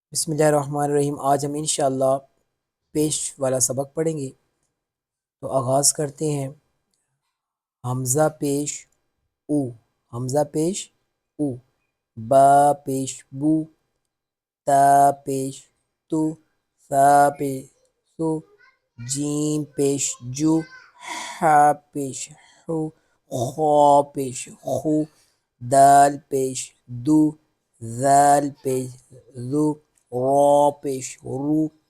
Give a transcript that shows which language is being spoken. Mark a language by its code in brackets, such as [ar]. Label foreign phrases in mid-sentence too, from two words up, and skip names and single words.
[ar] بسم اللہ الرحمن الرحیم۔ [ur] آج ہم انشاءاللہ پیش والا سبق پڑھیں گے، تو آغاز کرتے ہیں۔ حمزہ پیش او، حمزہ پیش او، با پیش بو، تا پیش تو، ثا پیش ثو، جیم پیش جو، حا پیش حو، خا پیش خو، دال پیش دو، ذال پیش ذو، را پیش رو،